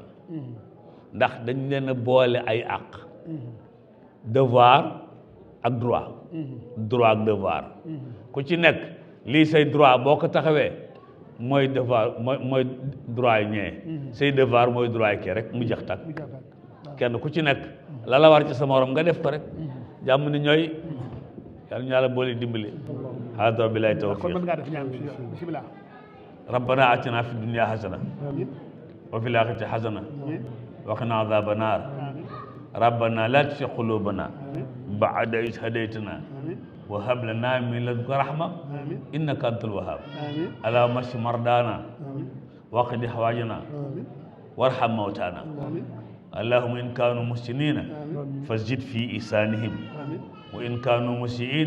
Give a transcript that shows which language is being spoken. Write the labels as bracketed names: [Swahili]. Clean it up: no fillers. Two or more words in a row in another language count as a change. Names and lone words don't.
[Wolof] ndax dañ leen a boole ay àq devoir ak droit ak devoir ku ci nekk lii say droit boo ko taxawee mooy devoir mooy droit yi ñee say devoir mooy droit yi kii rek mu jeex tak kenn ku ci nekk la la war ci sa morom nga def ko rek jàmm ni ñooy yàlla ñu yàlla boole dimbali [Arabic] هذا بالله التوفيق ربنا آتنا في الدنيا حسنة وفي الآخرة حسنة وقنا عذاب النار ربنا لا تزغ قلوبنا بعد إذ هديتنا وهب لنا من لدنك رحمة إنك أنت الوهاب اللهم اشف مرضانا واقض حوائجنا وارحم موتانا اللهم إن كانوا محسنين فزد في إحسانهم وإن كانوا مسيئين